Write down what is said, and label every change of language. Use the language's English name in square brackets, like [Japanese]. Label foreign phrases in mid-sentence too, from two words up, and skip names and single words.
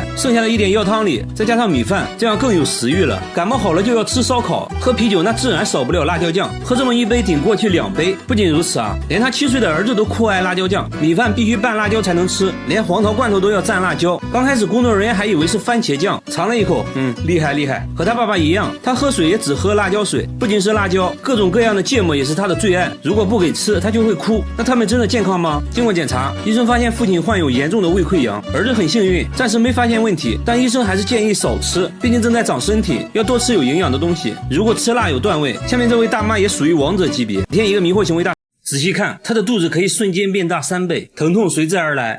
[Chinese] 剩下的一點藥湯裡再加上米飯，這樣更有食慾了。感冒好了就要吃燒烤，喝啤酒那自然少不了辣椒醬，喝這麼一杯頂過去2杯。不僅如此啊，連他7歲的兒子都酷愛辣椒醬，米飯必須拌辣椒才能吃，連黃桃罐頭都要蘸辣椒。剛開始工作人員還以為是番茄醬，嘗了一口，厲害厲害，和他爸爸一樣，他喝水也只喝辣椒水。不僅是辣椒，各種各樣的芥末也是他的最愛，如果不給吃他就會哭。那他們真的健康嗎？經過檢查，醫生發現父親患有嚴重的胃潰瘍，兒子很幸運，暫時沒發現問題，但醫生還是建議少吃，畢竟正在長身體，要多吃有營養的東西。如果吃辣有段位，下面這位大媽也屬於王者級別。每天一個迷惑行為大。仔細看，她的肚子可以瞬間變大3倍，疼痛隨之而來。